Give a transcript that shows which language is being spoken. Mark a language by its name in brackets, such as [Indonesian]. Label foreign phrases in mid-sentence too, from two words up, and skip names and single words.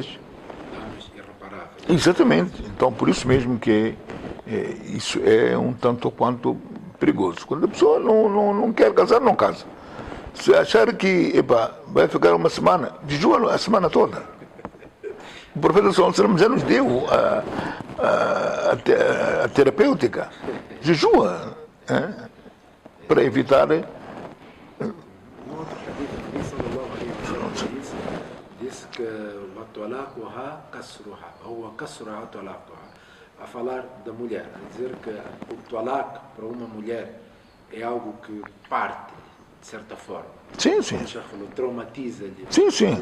[Portuguese] Danos irreparáveis. Exatamente. Então, por isso mesmo que isso é um tanto quanto perigoso. Quando a pessoa não quer casar, não casa. Se achar que vai ficar uma semana, jejua a semana toda. O profeta [Arabic] صلى الله عليه وسلم [Portuguese] já nos deu a terapêutica. Jejua, para evitar. Um outro hadith, o Nabi [Arabic] صلى الله عليه وسلم [Portuguese] disse que o [Arabic] طلاقها كسرها, [Portuguese] ou [Arabic] كسرها طلاقها, [Portuguese] a falar da mulher, a dizer que o talaq para uma mulher é algo que parte, de certa forma. Sim, sim. Já falou, traumatiza-lhe. Sim, sim.